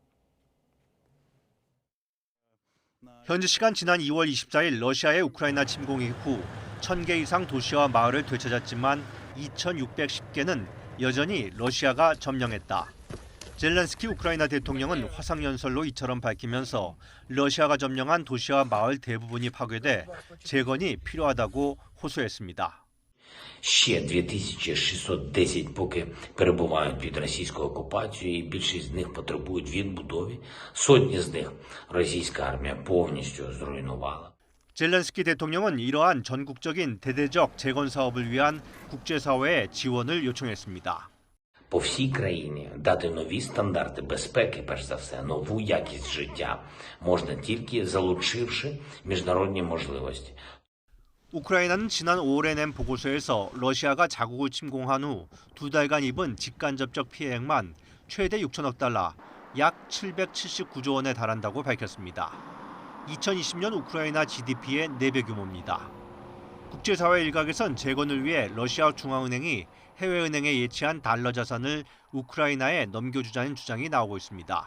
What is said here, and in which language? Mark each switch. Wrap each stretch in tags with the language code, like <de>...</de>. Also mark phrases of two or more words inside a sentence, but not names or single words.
<ko>현지 시간 지난 2월 24일 러시아의 우크라이나 침공 이후 1,000개 이상 도시와 마을을 되찾았지만 2,610개는 여전히 러시아가 점령했다. 젤렌스키 우크라이나 대통령은 화상연설로 이처럼 밝히면서 러시아가 점령한 도시와 마을 대부분이 파괴돼 재건이 필요하다고 호소했습니다.</ko> <uk>Ще 2610 поки перебувають під російською окупацією, і більшість з них потребують відбудови. Сотні з них російська армія повністю зруйнувала.</uk> <ko>젤렌스키 대통령은 이러한 전국적인 대대적 재건 사업을 위한 국제사회의 지원을 요청했습니다.</ko> <uk>По всій країні дати нові стандарти безпеки, перш за все, нову якість життя можна тільки залучивши міжнародні можливості.</uk> <ko>우크라이나는 지난 5월에 낸 보고서에서 러시아가 자국을 침공한 후 2달간 입은 직간접적 피해액만 최대 6천억 달러, 약 779조 원에 달한다고 밝혔습니다. 2020년 우크라이나 GDP의 4배 규모입니다. 국제사회 일각에선 재건을 위해 러시아 중앙은행이 해외은행에 예치한 달러 자산을 우크라이나에 넘겨주자는 주장이 나오고 있습니다.</ko>